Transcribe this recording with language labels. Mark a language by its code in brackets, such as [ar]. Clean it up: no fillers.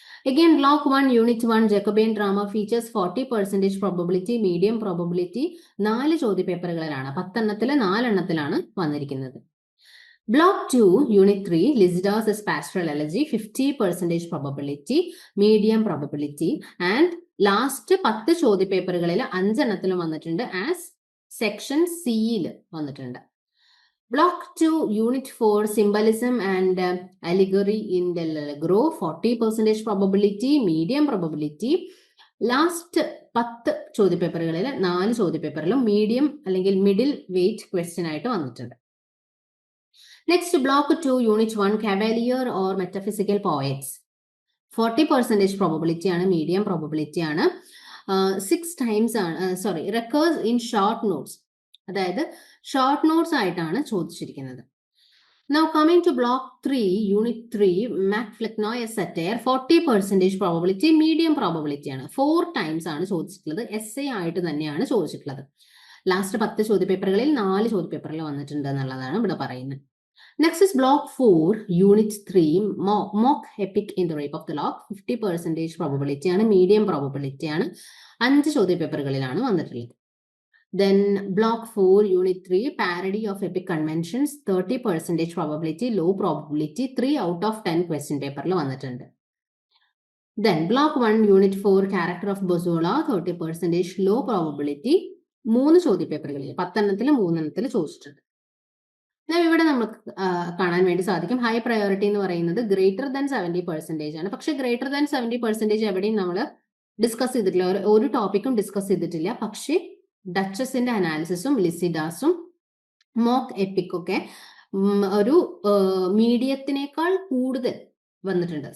[en] Again, block 1, unit 1, Jacobean drama features 40% probability, medium probability. [ml] 4 ചോദ്യപേപ്പറുകളിലാണ്, 10 എണ്ണത്തിൽ 4 എണ്ണത്തിലാണ് വന്നിരിക്കുന്നത്. [en] Block 2, unit 3, Lycidas pastoral elegy, 50% probability, medium probability. [ml] And last 10 ചോദ്യപേപ്പറുകളിൽ 5 എണ്ണത്തിലും വന്നിട്ടുണ്ട്, as section സിയിൽ വന്നിട്ടുണ്ട്. [en] Block 2, Unit 4, Symbolism and Allegory in Del Allegro, 40% probability, medium probability. [ml] Last 10 ചോദ്യപേപ്പറുകളിൽ 4 ചോദ്യപേപ്പറിലും medium അല്ലെങ്കിൽ middle wait question ആയിട്ട് വന്നിട്ടുണ്ട്. [en] Next block 2, unit 1, Cavalier or Metaphysical Poets. [ml] 40% probability ആണ്, medium probability ആണ്. 6 times ആണ്, [en] recurs in short notes. [ml] അതായത് short notes ആയിട്ടാണ് ചോദിച്ചിരിക്കുന്നത്. [en] Now coming to block 3, unit 3, Mac Flecknoy satire, 40% probability, medium probability ആണ്. [ml] 4 times ആണ് ചോദിച്ചിട്ടുള്ളത്. essay ആയിട്ട് തന്നെയാണ് ചോദിച്ചിട്ടുള്ളത്. ലാസ്റ്റ് 10 ചോദ്യപേപ്പറുകളിൽ 4 ചോദ്യപേപ്പറിൽ വന്നിട്ടുണ്ട് എന്നുള്ളതാണ് ഇവിടെ പറയുന്നത്. [en] Next is block 4, unit 3, mock epic in the rape of the lock. [ml] 50% probability ആണ്, മീഡിയം പ്രോബബിലിറ്റി ആണ്. 5 ചോദ്യപേപ്പറുകളിലാണ് വന്നിട്ടുള്ളത്. [en] Then block 4, unit 3, parody of epic conventions, 30% probability, low probability, 3 out of 10 question paperൽ വന്നിട്ടുണ്ട്. Then block 1, unit 4, character of Bozola, 30% low probability, [ml] 3 ചോദ്യപേപ്പറുകളിൽ 10 എണ്ണത്തിൽ 3 എണ്ണത്തിൽ ചോദിച്ചിട്ടുണ്ട്. ഇവിടെ നമുക്ക് കാണാൻ വേണ്ടി സാധിക്കും ഹൈ പ്രയോറിറ്റി എന്ന് പറയുന്നത് ഗ്രേറ്റർ ദാൻ 70% ആണ്. പക്ഷെ ഗ്രേറ്റർ ദാൻ 70% എവിടെയും നമ്മൾ ഡിസ്കസ് ചെയ്തിട്ടില്ല, ഒരു ടോപ്പിക്കും ഡിസ്കസ് ചെയ്തിട്ടില്ല. പക്ഷേ ഡച്ചസിന്റെ അനാലിസിസും ലിസിഡാസും മോക്ക് എപ്പിക്കൊക്കെ ഒരു മീഡിയത്തിനേക്കാൾ കൂടുതൽ വന്നിട്ടുണ്ട്.